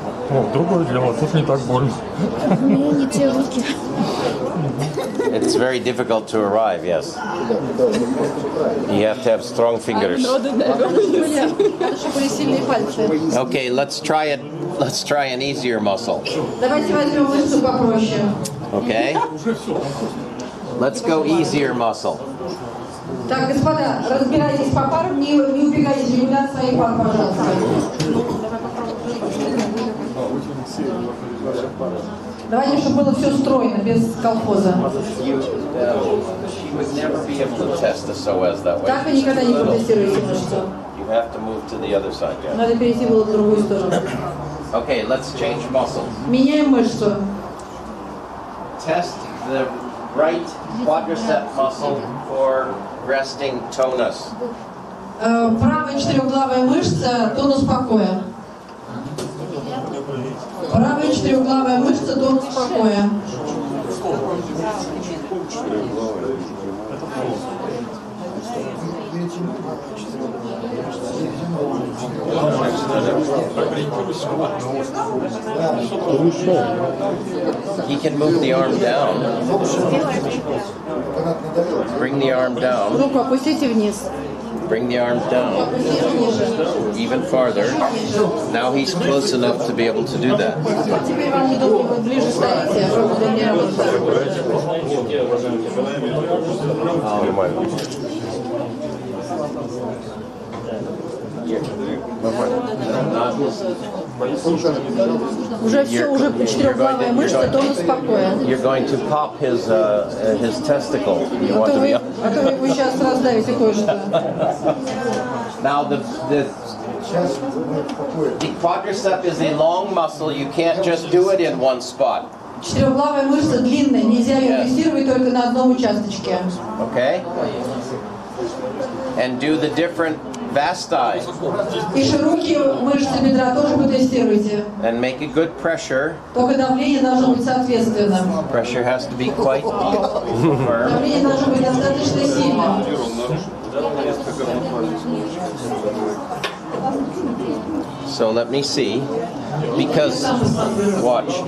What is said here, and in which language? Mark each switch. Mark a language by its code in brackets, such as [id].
[ru] О, другое дело, тут не так больно. Не те руки. [en] It's very difficult to arrive. Yes. You have to have strong fingers. [ru] Надо, чтобы были сильные пальцы. [en] Okay, let's try it. Let's try an easier muscle. Давайте возьмем мышцу попроще. Okay. Let's go easier muscle. [ru] Так, господа, разбирайтесь по парам, не убегайте никуда от своих пар, пожалуйста. Давайте, чтобы было все стройно, без колхоза. [en] She would never be able to test the psoas that way. [ru] Так вы никогда не протестируете мышцу. [en] You have to move to the other side. Yeah. [ru] Надо перейти было в другую сторону. [en] Okay, let's change muscles. [ru] Меняем мышцу. [en] Test the right quadricep muscle for resting tonus. [ru] Правая четырехглавая мышца, тонус покоя. Правая четырехглавая мышца, тонус покоя. [en] He can move the arm down. Bring the arm down. [ru] Руку опустите вниз. [en] Bring the arm down. Even farther. Now he's close enough to be able to do that. [ru] Теперь вам удобнее, вы ближе стоите, чтобы удобнее работать. Уже все, уже четырехглавая мышца, то он спокоен. [en] You're going to pop his testicle. You want to be up. [ru] А то вы сейчас раздавите кое-что. [en] Now the quadricep is a long muscle. You can't just do it in one spot. [ru] Четырехглавая мышца длинная, нельзя ее тестировать только на одном участочке. [en] Okay? And do the different vasti. [ru] И широкие мышцы бедра тоже потестируйте. [en] And make a good pressure. [ru] Только давление должно быть соответственно. [en] Pressure has to be quite firm. [ru] Давление должно быть достаточно сильным. [en] So let me see, because watch.